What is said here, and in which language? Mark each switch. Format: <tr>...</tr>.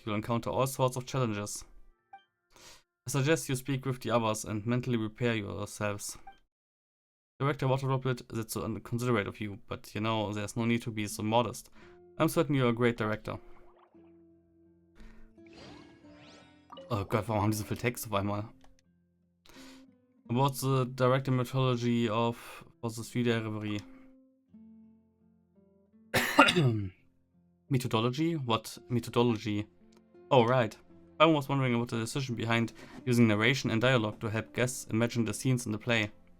<en>You'll encounter all sorts of challenges. I suggest you speak with the others and mentally prepare yourselves. Director Water Droplet, that's so considerate of you, but you know, there's no need to be so modest. I'm certain you're a great director.</en> <de>Oh Gott, warum haben die so viel Text auf einmal?</de> <en>About the director methodology of for the 3-day reverie. Methodology? What methodology? Oh right. I was wondering about the decision behind using narration and dialogue to help guests imagine the scenes in the play.</en>